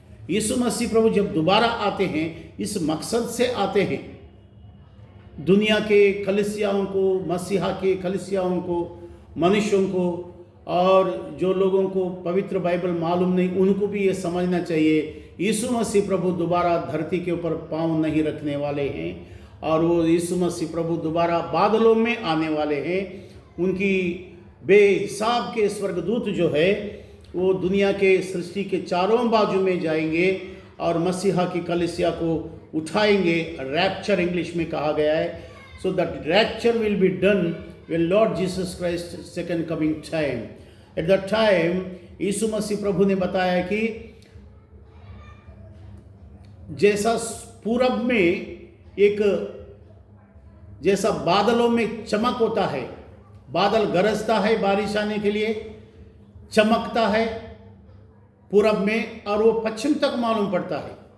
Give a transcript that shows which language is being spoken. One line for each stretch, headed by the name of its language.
Hindi: यीशु मसीह प्रभु जब दोबारा आते हैं इस मकसद से आते हैं, दुनिया के कलीसियाओं को, मसीहा के कलीसियाओं को, मनुष्यों को, और जो लोगों को पवित्र बाइबल मालूम नहीं उनको भी ये समझना चाहिए यीशु मसीह प्रभु दोबारा धरती के ऊपर पाँव नहीं रखने वाले हैं, और वो यीशु मसीह प्रभु दोबारा बादलों में आने वाले हैं। उनकी बेहिसाब के स्वर्गदूत जो है वो दुनिया के सृष्टि के चारों बाजू में जाएंगे और मसीहा की कलीसिया को उठाएंगे। रैप्चर इंग्लिश में कहा गया है।
English: So that rapture will be done when Lord Jesus Christ second coming time. At that time
Hindi: यीशु मसीह प्रभु ने बताया कि जैसा पूरब में एक जैसा बादलों में चमक होता है, बादल गरजता है बारिश आने के लिए, चमकता है पूरब में और वो पश्चिम तक मालूम पड़ता है।